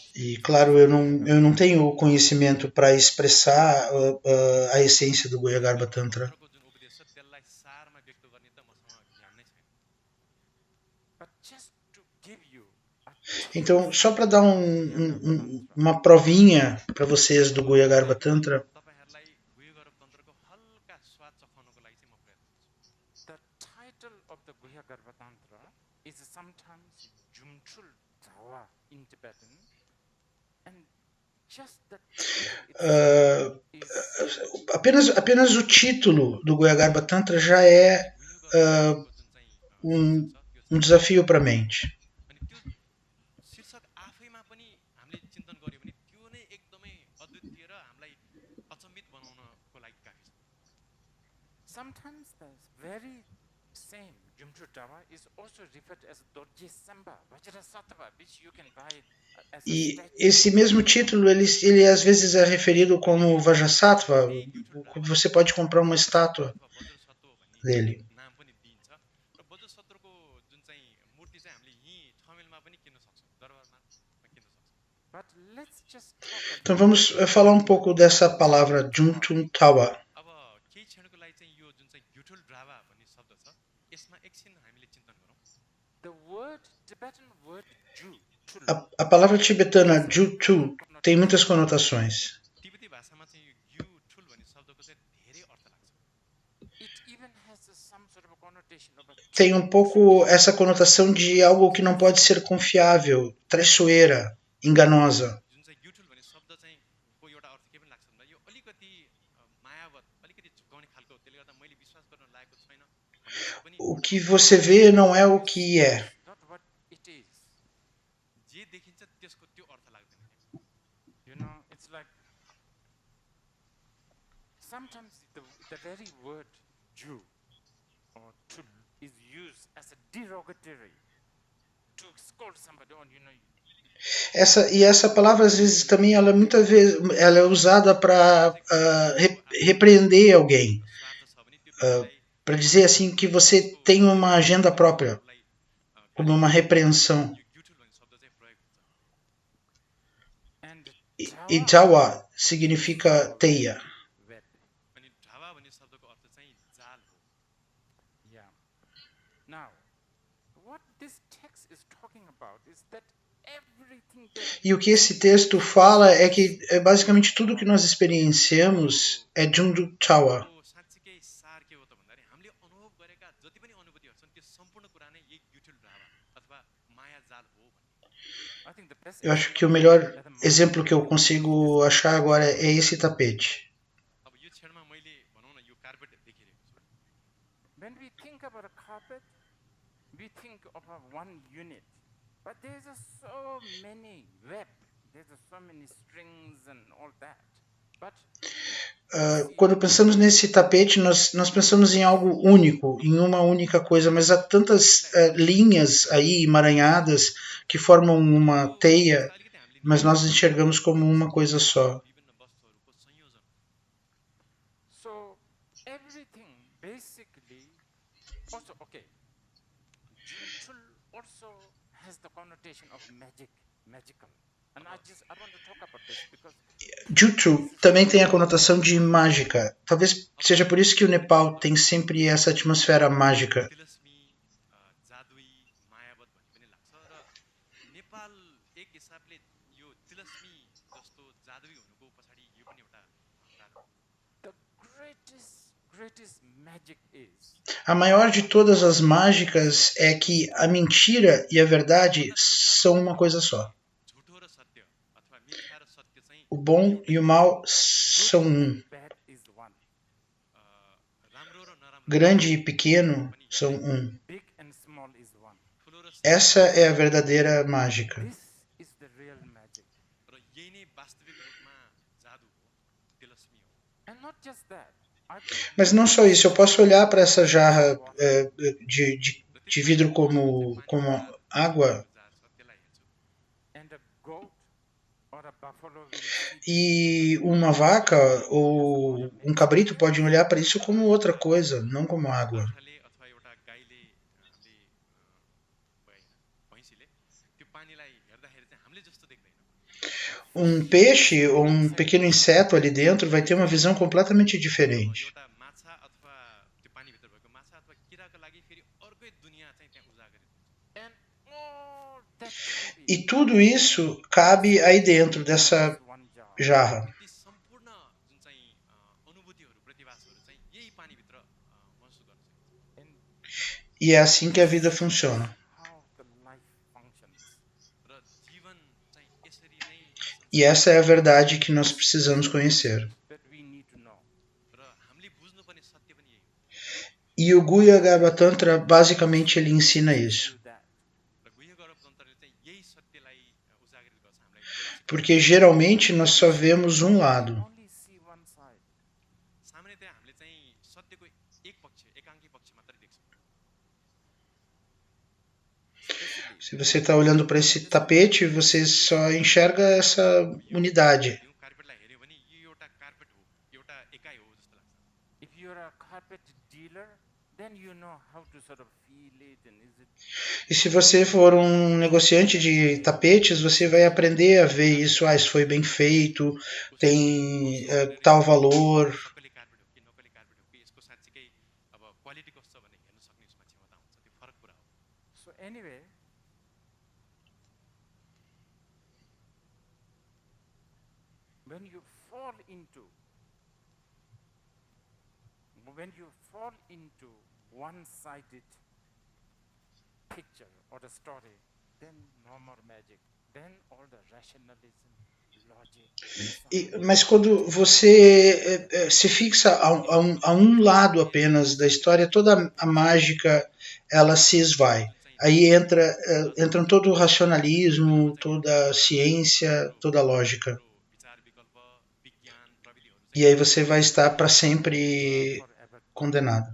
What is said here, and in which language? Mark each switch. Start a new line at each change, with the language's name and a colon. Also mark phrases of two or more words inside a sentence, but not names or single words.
Portuguese: E claro, eu não tenho conhecimento para expressar a essência do Guhya Garbha Tantra.
Nepali: तन्त्रको जुन उपदेश छ त्यसलाई सारमा व्यक्त गर्ने त मसँग ज्ञान नै छैन
English: But just to give you a
Portuguese: Então, só para dar uma provinha para vocês do Guhya Garbha Tantra,
Nepali: तपाईहरुलाई गुह्य गर्भतन्त्रको हल्का स्वाद चखाउनको लागि चाहिँ म प्रयत्न गर्छु
English: the title of the Guhya Garbha Tantra is sometimes Jumchul Dhawa in Tibetan, and just the title is
Portuguese: apenas o título do Guhya Garbha Tantra já é
Nepali: गुह्य गर्भतन्त्रको जुन चाहिँ शीर्षक छ
Portuguese: um desafio para a mente.
Nepali: अनि त्यो शीर्षक आफैमा पनि हामीले चिन्तन गर्यो भने त्यो नै एकदमै अद्वितीय र हामीलाई अचम्मित बनाउनको लागि काफी छ
English: sometimes the very same Jumchul Dhawa is also referred as Dorje Samba, Vajrasattva, which you can buy as a
Portuguese: E
English: statue.
Portuguese: esse mesmo título, ele às vezes é referido como Vajrasattva, você pode comprar uma estátua
Nepali: अथवा वज्रसत्व भन्ने
Portuguese: dele.
Nepali: नाम पनि दिइन्छ र वज्रसत्वको जुन चाहिँ मूर्ति चाहिँ हामीले यहीँ ठमेलमा पनि किन्न सक्छौँ दरबारमा किन्न सक्छौँ
English: But let's just talk
Portuguese: Então vamos falar um pouco dessa palavra Jumchul Dhawa.
Nepali: अब केही क्षणको लागि चाहिँ यो जुन चाहिँ ग्युठुल ड्रावा भन्ने शब्द छ यसमा एकछिन हामीले चिन्तन गरौँ
English: the word, Tibetan word Ju, chul,
Portuguese: A palavra tibetana Jutu tem muitas conotações.
Nepali: तिब्बती भाषामा चाहिँ यो ग्युठुल भन्ने शब्दको चाहिँ धेरै अर्थ लाग्छ
English: it even has some sort of a connotation of a
Portuguese: Tem um pouco essa conotação de algo que não pode ser confiável, traiçoeira, enganosa.
Nepali: जुन चाहिँ ग्युठुल भन्ने शब्द चाहिँ को एउटा अर्थ के पनि लाग्छ भन्दा यो अलिकति मायावत अलिकति झुकाउने खालको त्यसले गर्दा मैले विश्वास गर्न लागेको छैन भन्ने पनि
Portuguese: O que você vê não é o que é.
English: not what it is.
Nepali: जे देखिन्छ त्यसको त्यो अर्थ लाग्दैन
English: It's like sometimes the very word Ju or chul is used as a derogatory to scold somebody on,
Portuguese: Essa palavra às vezes também ela muitas vezes ela é usada para repreender alguém,
Nepali: स्वार्थ छ भने त्यो
Portuguese: para dizer assim que você tem uma agenda própria, como uma repreensão.
Nepali: यो ग्युठुल भन्ने शब्द चाहिँ प्रयोग हुन्छ
English: and
Portuguese: E Dhawa significa teia.
English: web.
Nepali: अनि ढावा भन्ने शब्दको अर्थ चाहिँ जाल हो
English: Yeah. Now, what this text is talking about is that everything that
Portuguese: E o que esse texto fala é que basicamente tudo que nós experienciamos é Jumchul Dhawa.
Nepali: यो साँच्चीकै सार के हो त भन्दाखेरि हामीले अनुभव गरेका जति पनि अनुभूतिहरू छन् त्यो सम्पूर्ण कुरा नै यही ग्युठुल ढावा अथवा माया जाल हो भन्ने
English: I think the best
Portuguese: Eu acho que o melhor exemplo que eu consigo achar agora é esse tapete.
Nepali: अब यो क्षणमा मैले भनौँ न यो कार्पेट देखिरहेको छु
English: when we think about a carpet, we think of a one unit, but there's so many web, there's so many strings and all that. But
Portuguese: Quando pensamos nesse tapete, nós pensamos em algo único, em uma única coisa, mas há tantas linhas aí emaranhadas que formam uma teia,
Nepali: अलिकति हामीले
Portuguese: mas nós enxergamos como uma coisa só.
Nepali: विभिन्न वस्तुहरूको संयोजन
English: so everything basically also okay. Jumchul also has the connotation of magical. And I want to talk about this because
Portuguese: Jutu também tem a conotação de mágica. Talvez seja por isso que o Nepal tem sempre essa atmosfera mágica.
Nepali: तिलस्मी जादुई मायावत भन्ने पनि लाग्छ र नेपाल एक हिसाबले यो तिलस्मी जस्तो जादुई हुनुको पछाडि यो पनि एउटा कारण हो
English: the greatest magic is
Portuguese: A maior de todas as mágicas é que a mentira e a verdade são uma coisa só.
Nepali: झुठो र सत्य अथवा मिथ्या र सत्य चाहिँ
Portuguese: O bom e o mal são um.
English: bad is one,
Nepali: राम्रो र नराम्रो
Portuguese: Grande e pequeno são um.
English: big and small is one.
Nepali: ठुलो र
Portuguese: Essa é a verdadeira mágica.
English: This is the real magic.
Nepali: र यही नै वास्तविक
English: And not just that. I could
Portuguese: Mas
English: look
Portuguese: não
English: at
Portuguese: só isso, eu posso olhar para essa jarra
Nepali: र
Portuguese: de
Nepali: त्यसमा
Portuguese: vidro
Nepali: जुन चाहिँ
Portuguese: como
Nepali: पानीभित्र
Portuguese: água
Nepali: ऊर्जा छ त्यसलाई हेर्छु
English: and a goat or a buffalo will see this
Portuguese: e
English: water
Portuguese: uma vaca
English: as
Portuguese: ou
English: water
Portuguese: um
English: makes
Portuguese: cabrito
English: sense.
Portuguese: podem olhar para isso como outra coisa, não como água.
Nepali: बाछाले अथवा एउटा गाईले भैँसीले त्यो पानीलाई हेर्दाखेरि चाहिँ हामीले जस्तो देख्दैन
Portuguese: Peixe ou pequeno inseto ali dentro vai ter uma visão completamente diferente.
Nepali: एउटा माछा अथवा त्यो पानीभित्र भएको माछा अथवा किराको लागि फेरि अर्कै दुनियाँ चाहिँ त्यहाँ उजागरित हुन्छ
English: And all that can be
Portuguese: E tudo isso cabe aí dentro dessa
English: this one jar.
Portuguese: jarra.
Nepali: ती सम्पूर्ण जुन चाहिँ अनुभूतिहरू प्रतिभासहरू चाहिँ यही पानीभित्र महसुस गर्न सकिन्छ
English: And
Portuguese: E é assim que a vida funciona.
English: how the life functions.
Nepali: र जीवन चाहिँ यसरी नै
Portuguese: E essa é a verdade que nós precisamos conhecer.
English: That we need to know.
Nepali: र हामीले बुझ्नुपर्ने सत्य पनि यही हो
Portuguese: E o Guya Garba Tantra, basicamente, ele ensina isso.
English: Do that.
Nepali: र गुह्य गौरव तन्त्रले चाहिँ यही सत्यलाई उजागरित गर्छ हामीलाई
Portuguese: Porque geralmente nós só vemos um lado.
English: Only see one side.
Nepali: सामान्यतया हामीले चाहिँ सत्यको एक पक्ष एकाङ्की पक्ष मात्रै देख्छौँ
English: Especially
Portuguese: Se você está olhando para esse tapete, você só enxerga essa unidade.
Nepali: यो कार्पेटलाई हेऱ्यो भने यो एउटा कार्पेट हो एउटा एकाइ हो जस्तो लाग्छ
English: if you're a carpet dealer, then you know how to sort of feel it and is it
Portuguese: E se você for um negociante de tapetes, você vai aprender a ver isso. Ah, isso foi bem feito, tem tal valor.
Nepali: नक्कली कार्पेट हो कि नक्कली कार्पेट हो कि यसको साँच्चीकै अब क्वालिटी कस्तो छ भने हेर्न सक्ने उसमा क्षमता हुन्छ त्यो फरक कुरा हो
English: so anyway. When you fall into one-sided picture or a story, then no more magic. Then all the rationalism, logic.
Portuguese: Mas quando você se fixa a um lado apenas da história, toda a mágica ela se esvai. Aí entram todo o racionalismo, toda a ciência, toda a lógica. E aí você vai estar para sempre condenado.